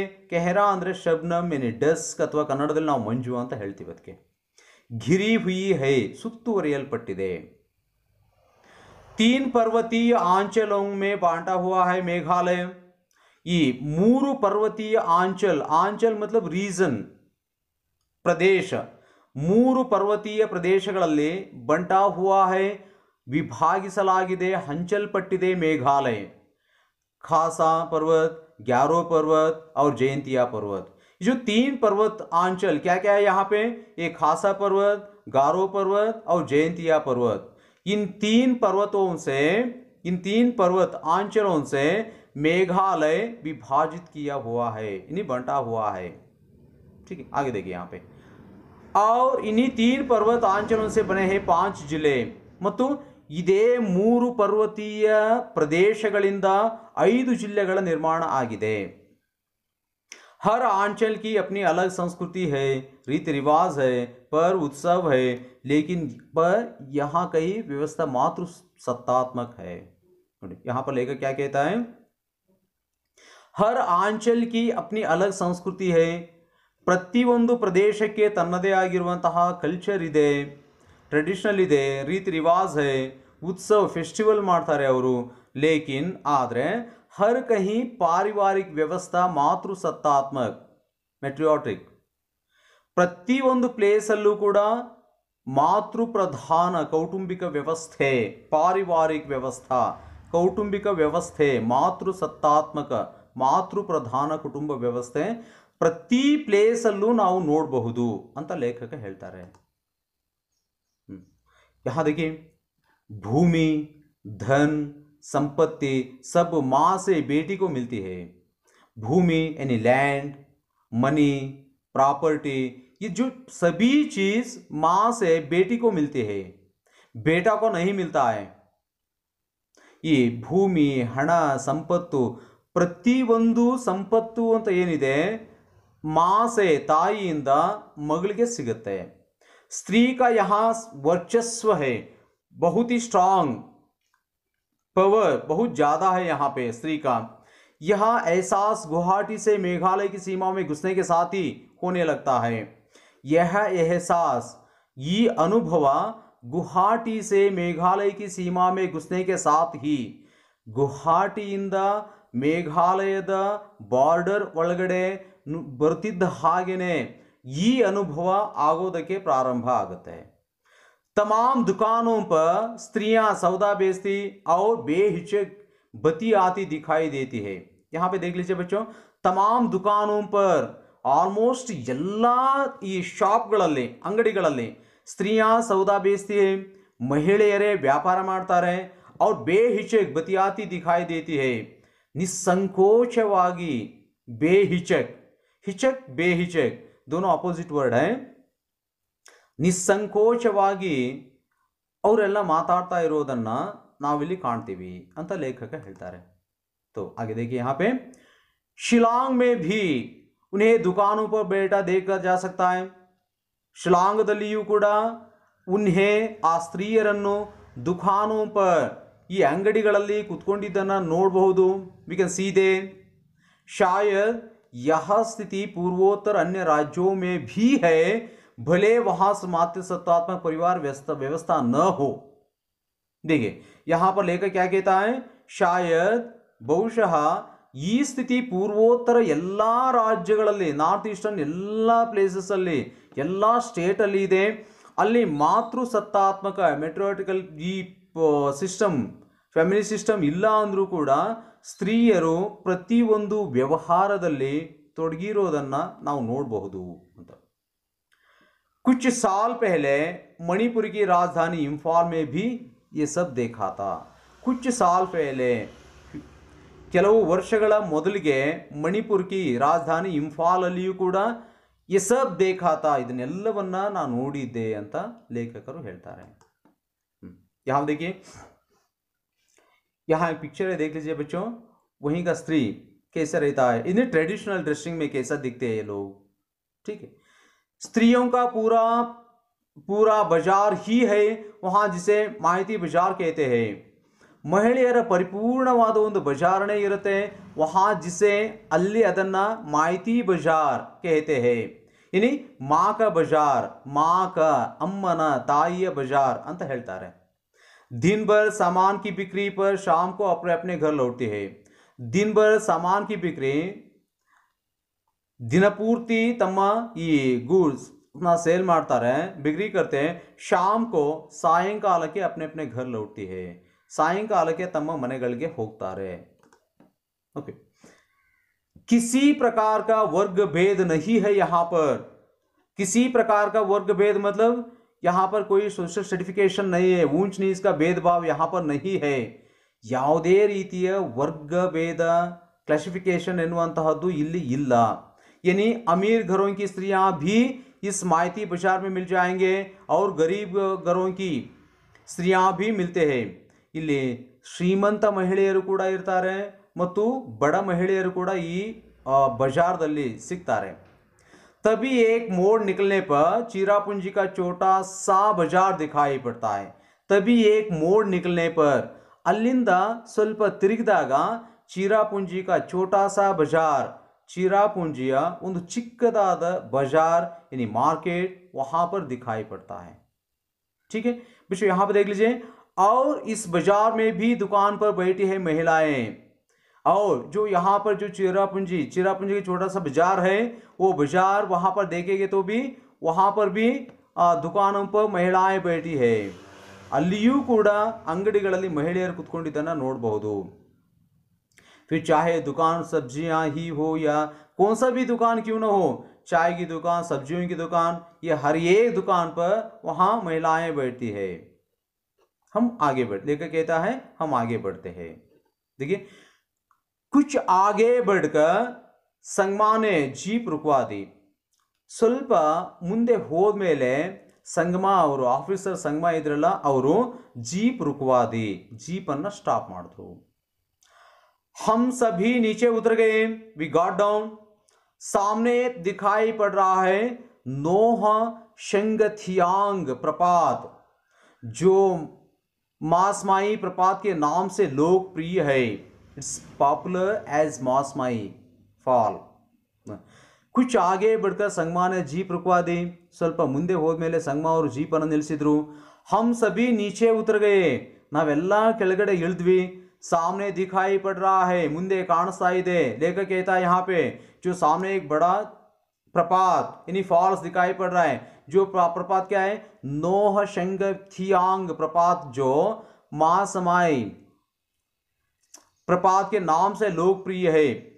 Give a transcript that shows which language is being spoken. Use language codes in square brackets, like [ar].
[kn] ಕೆಹರಾ ಅಂದ್ರೆ ಶಬ್ನಮ್ यानी ಡಸ್ಕ್ ಅಥವಾ ಕನ್ನಡದಲ್ಲಿ ನಾವು ಮಂಜು ಅಂತ ಹೇಳ್ತೀವಿ. ಅದಕ್ಕೆ [hi] ಘಿರಿ ಹುಯಿ ಹೈ [kn] ಸುತ್ತುವರಿಯಲ್ಪಟ್ಟಿದೆ. [hi] 3 पर्वतीय आंचलों में बांटा हुआ है मेघालय. [kn] ಈ [hi] 3 पर्वतीय आंचल मतलब [kn] ರೀಜನ್ ಪ್ರದೇಶ, 3 पर्वतीय ಪ್ರದೇಶಗಳಲ್ಲಿ [hi] ಬಂಟಾ ಹುವಾ ಹೈ [kn] ವಿಭಾಗಿಸಲಾಗಿದೆ, ಹಂಚಲ್ಪಟ್ಟಿದೆ ಮೇಘಾಲಯ. [hi] खासा पर्वत, ग्यारो पर्वत और जयंतिया पर्वत. ये जो 3 पर्वत आंचल क्या क्या है यहाँ पे, ये खासा पर्वत, गारो पर्वत और जयंतिया पर्वत. इन 3 पर्वत आंचलों से मेघालय विभाजित किया हुआ है, इन्हीं बंटा हुआ है. ठीक है, आगे देखिए यहाँ पे, और इन्हीं 3 पर्वत आंचलों से बने हैं 5 जिले. [kn] ಮತ್ತು ಇದೇ 3 पर्वतीय ಪ್ರದೇಶಗಳಿಂದ 5 ಜಿಲ್ಲೆಗಳ ನಿರ್ಮಾಣ ಆಗಿದೆ. [hi] हर आंचल की अपनी अलग संस्कृति है, रीति रिवाज है, पर उत्सव है, लेकिन पर यहाँ कई व्यवस्था मात्र सत्तात्मक है. यहाँ पर लेकर क्या कहता है, हर आंचल की अपनी अलग संस्कृति है, [kn] ಪ್ರತಿಯೊಂದು ಪ್ರದೇಶಕ್ಕೆ ತನ್ನದೇ ಆಗಿರುವಂತಹ ಕಲ್ಚರ್ ಇದೆ, ಟ್ರೆಡಿಷನಲ್ ಇದೆ, [hi] ರೀತಿ ರಿವಾಜ್ ಹೈ, [kn] ಉತ್ಸವ ಫೆಸ್ಟಿವಲ್ ಮಾಡ್ತಾರೆ ಅವರು. ಲೇಕಿನ್ ಆದರೆ [hi] हर कहीं पारिवारिक व्यवस्था मातृसत्तात्मक [kn] ಮೆಟ್ರಿಯಾಟಿಕ್ ಪ್ರತಿಯೊಂದು ಪ್ಲೇಸ್ ಅಲ್ಲೂ ಕೂಡ ಮಾತೃಪ್ರಧಾನ ಕೌಟುಂಬಿಕ ವ್ಯವಸ್ಥೆ ಪಾರಿವಾರಿಕ ವ್ಯವಸ್ಥಾ ಕೌಟುಂಬಿಕ ವ್ಯವಸ್ಥೆ ಮಾತೃಸತ್ತಾತ್ಮಕ ಮಾತೃಪ್ರಧಾನ ಕುಟುಂಬ ವ್ಯವಸ್ಥೆ ಪ್ರತಿ ಪ್ಲೇಸ್ ಅಲ್ಲೂ ನಾವು ನೋಡಬಹುದು ಅಂತ ಲೇಖಕ ಹೇಳ್ತಾರೆ। [hi] यहाँ देखिए भूमि धन संपत्ति सब माँ से बेटी को मिलती है। भूमि यानी लैंड मनी प्रॉपर्टी ये जो सभी चीज माँ से बेटी को मिलती है, बेटा को नहीं मिलता है। ये भूमि हण संपत्तु [kn] ಪ್ರತಿಯೊಂದು ಸಂಪತ್ತು ಅಂತ ಏನಿದೆ ಮಾಸೆ ತಾಯಿಯಿಂದ ಮಗಳಿಗೆ ಸಿಗುತ್ತೆ। [hi] स्त्री का यहाँ वर्चस्व है, बहुत ही स्ट्रांग पावर बहुत ज़्यादा है यहाँ पे स्त्री का। यह एहसास गुवाहाटी से मेघालय की सीमा में घुसने के साथ ही होने लगता है। यह एहसास ये अनुभव गुवाहाटी से मेघालय की सीमा में घुसने के साथ ही [kn] ಗುವಾಹಟಿಯಿಂದ ಮೇಘಾಲಯದ ಬಾರ್ಡರ್ ಒಳಗಡೆ ಬರ್ತಿದ್ದ ಹಾಗೇನೆ ಈ ಅನುಭವ ಆಗೋದಕ್ಕೆ ಪ್ರಾರಂಭ ಆಗುತ್ತೆ। [hi] तमाम दुकानों पर स्त्रियां सौदा बेचती और बेहिचक बती आती दिखाई देती है। यहाँ पे देख लीजिए बच्चों, तमाम दुकानों पर [kn] ಆಲ್ಮೋಸ್ಟ್ ಎಲ್ಲ ಈ ಶಾಪ್ಗಳಲ್ಲಿ ಅಂಗಡಿಗಳಲ್ಲಿ [hi] ಸ್ತ್ರೀಯಾ ಸೌದಾ ಬೇಚತಿ है, [kn] ಮಹಿಳೆಯರೇ ವ್ಯಾಪಾರ ಮಾಡ್ತಾರೆ [hi] और बेहिचक बतियाती दिखाई देती है। निसंकोचವಾಗಿ बेहिचक हिचक बेहिचक दोनों अपोजिट वर्ड है। [kn] ನಿಸ್ಸಂಕೋಚವಾಗಿ ಅವರೆಲ್ಲ ಮಾತಾಡ್ತಾ ಇರೋದನ್ನ ನಾವಿಲ್ಲಿ ಕಾಣ್ತೀವಿ ಅಂತ ಲೇಖಕ ಹೇಳ್ತಾರೆ। [hi] तो आगे देखिए यहाँ पे शिलांग में भी उन्हें दुकानों पर बैठा देखा जा सकता है। [kn] ಶಿಲಾಂಗದಲ್ಲಿಯೂ ಕೂಡ ಉನ್ಹೆ ಆ ಸ್ತ್ರೀಯರನ್ನು [hi] ದುಕಾನೋं पर [kn] ಈ ಅಂಗಡಿಗಳಲ್ಲಿ ಕುತ್ಕೊಂಡಿದ್ದನ್ನ ನೋಡಬಹುದು। [en] we can see they [hi] शायद यह स्थिति पूर्वोत्तर अन्य राज्यों में भी है, भले वहां मातृसत्तात्मक परिवार व्यवस्था न हो। देखिए यहां पर लेकर क्या कहता है, शायद [kn] ಬಹುಶಃ ಈ ಸ್ಥಿತಿ ಪೂರ್ವೋತ್ತರ ಎಲ್ಲ ರಾಜ್ಯಗಳಲ್ಲಿ ನಾರ್ತ್ ಈಸ್ಟರ್ನ್ ಎಲ್ಲ ಪ್ಲೇಸಸ್ ಅಲ್ಲಿ ಎಲ್ಲ ಸ್ಟೇಟ್ ಅಲ್ಲಿ ಇದೆ। ಅಲ್ಲಿ ಮಾತೃಸತ್ತಾತ್ಮಕ ಮೆಟ್ರಿಯಾಟಿಕಲ್ ಈ ಸಿಸ್ಟಮ್ ಫ್ಯಾಮಿಲಿ ಸಿಸ್ಟಮ್ ಇಲ್ಲ ಅಂದ್ರೂ ಕೂಡ ಸ್ತ್ರೀಯರು ಪ್ರತಿಯೊಂದು ವ್ಯವಹಾರದಲ್ಲಿ ತೊಡಗಿರೋದನ್ನ ನಾವು ನೋಡಬಹುದು ಅಂತ। [hi] कुछ साल पहले मणिपुर की राजधानी इंफाल में भी ये सब देखा था। कुछ साल पहले [kn] ಕೆಲವು ವರ್ಷಗಳ ಮೊದಲಿಗೆ ಮಣಿಪುರ್ಕಿ ರಾಜಧಾನಿ ಇಂಫಾಲ್ ಅಲ್ಲಿಯೂ ಕೂಡ [hi] ये सब देखा था [kn] ಇದನ್ನೆಲ್ಲವನ್ನ ನಾನು ನೋಡಿದ್ದೆ ಅಂತ ಲೇಖಕರು ಹೇಳ್ತಾರೆ। [hi] यहाँ देखिए यहाँ एक पिक्चर है, देख लीजिए बच्चों, वहीं का स्त्री कैसा रहता है, इन्हें ट्रेडिशनल ड्रेसिंग में कैसा दिखते हैं ये लोग। ठीक है, स्त्रियों का पूरा पूरा बाजार ही है वहाँ, जिसे माइती बाजार कहते हैं। [kn] ಮಹಿಳೆಯರ ಪರಿಪೂರ್ಣವಾದ ಒಂದು ಬಜಾರನೇ ಇರುತ್ತೆ [hi] वहाँ, जिसे [kn] ಅಲ್ಲಿ ಅದನ್ನ ಮಾಯಿತಿ ಬಜಾರ್ [hi] कहते हैं। यानी माँ का बाजार, माँ का [kn] ಅಮ್ಮನ ತಾಯಿಯ ಬಜಾರ್ ಅಂತ ಹೇಳ್ತಾರೆ। [hi] दिन भर सामान की बिक्री पर शाम को अपने अपने घर लौटती है। दिन भर सामान की बिक्री [kn] ದಿನಪೂರ್ತಿ ತಮ್ಮ ಈ ಗೂಡ್ಸ್ ಸೇಲ್ ಮಾಡ್ತಾರೆ, [hi] बिक्री करते हैं। शाम को ಸಾಯಂಕಾಲಕ್ಕೆ अपने अपने घर लौटती है, [kn] ಸಾಯಂಕಾಲಕ್ಕೆ ತಮ್ಮ ಮನೆಗಳಿಗೆ ಹೋಗ್ತಾರೆ। [hi] ओके, किसी प्रकार का वर्ग भेद नहीं है यहाँ पर। किसी प्रकार का वर्ग भेद मतलब यहाँ पर कोई सोशल सर्टिफिकेशन नहीं है, ऊंच नीच का भेदभाव यहाँ पर नहीं है। [kn] ಯಾವುದೇ ರೀತಿಯ ವರ್ಗ ಭೇದ ಕ್ಲಾಸಿफिकेशन ಎನ್ನುವಂತಹದ್ದು ಇಲ್ಲಿ ಇಲ್ಲ। [hi] यानी अमीर घरों की स्त्रियां भी इस माइती बाजार में मिल जाएंगे और गरीब घरों की स्त्रियां भी मिलते हैं। [kn] ಇಲ್ಲಿ ಶ್ರೀಮಂತ ಮಹಿಳೆಯರು ಕೂಡ ಇರ್ತಾರೆ ಮತ್ತು ಬಡ ಮಹಿಳೆಯರು ಕೂಡ ಈ ಬಜಾರ್ದಲ್ಲಿ ಸಿಗ್ತಾರೆ। [hi] तभी एक मोड़ निकलने पर चिरापुंजी का छोटा सा बाजार दिखाई पड़ता है। तभी एक मोड़ निकलने पर [kn] ಅಲ್ಲಿಂದ ಸ್ವಲ್ಪ ತಿರುಗಿದಾಗ [hi] ಚಿರಾಪುಂಜಿ का छोटा सा बाजार, चिरापुंजिಯ [kn] ಒಂದು ಚಿಕ್ಕದಾದ [hi] बाजार यानी मार्केट वहां पर दिखाई पड़ता है। ठीक है बच्चों, यहाँ पर देख लीजिए, और इस बाजार में भी दुकान पर बैठी है महिलाएं। और जो यहाँ पर जो चिरापुंजी की छोटा सा बाजार है, वो बाजार वहां पर देखेंगे तो भी वहां पर भी दुकानों पर महिलाएं बैठी है। [kn] अಲ್ಲಿಯೂ ಕೂಡ अंगಡಿಗಳಲ್ಲಿ ಮಹಿಳೆಯರು ಕುತ್ಕೊಂಡಿದ್ದನ್ನ ನೋಡಬಹುದು। [hi] फिर चाहे दुकान सब्जियां ही हो या कौन सा भी दुकान क्यों ना हो, चाय की दुकान, सब्जियों की दुकान, ये हर एक दुकान पर वहां महिलाएं बैठती है। हम आगे लेकर कहता है हम आगे बढ़ते हैं। देखिए कुछ आगे बढ़कर संगमा ने जीप रुकवा दी। [kn] ಸ್ವಲ್ಪ ಮುಂದೆ ಹೋದ್ಮೇಲೆ ಸಂಗಮ ಅವರು ಆಫೀಸರ್ ಸಂಗಮ ಇದ್ರಲ್ಲ ಅವರು [hi] जीप रुकवा दी, [kn] जीप ಅನ್ನ ಸ್ಟಾಪ್ ಮಾಡಿದ್ರು। [hi] हम सभी नीचे उतर गए, [en] We got down. [hi] सामने दिखाई पड़ रहा है नोह शंगथियांग प्रपात, जो मासमाई प्रपात के नाम से लोकप्रिय है। [en] It's popular as Mawsmai fall. [hi] कुछ आगे बढ़कर संगमा ने जीप रुकवा दी। [kn] ಸ್ವಲ್ಪ ಮುಂದೆ ಹೋದ್ಮೇಲೆ ಸಂಗಮ ಅವರು ಜೀಪ್ ಅನ್ನು ನಿಲ್ಲಿಸಿದ್ರು। [hi] हम सभी नीचे उतर गए, [kn] ನಾವೆಲ್ಲ ಕೆಳಗಡೆ ಇಳಿದ್ವಿ। [hi] सामने दिखाई पड़ रहा है, [kn] ಮುಂದೆ ಕಾಣಿಸ್ತಾ ಇದೆ। [hi] लेखक कहता है यहाँ पे जो सामने एक बड़ा प्रपात यानी फॉल्स दिखाई पड़ रहा है। जो प्रपात क्या है? नोह शंगथियांग प्रपात, जो मासमाई प्रपात के नाम से लोकप्रिय है।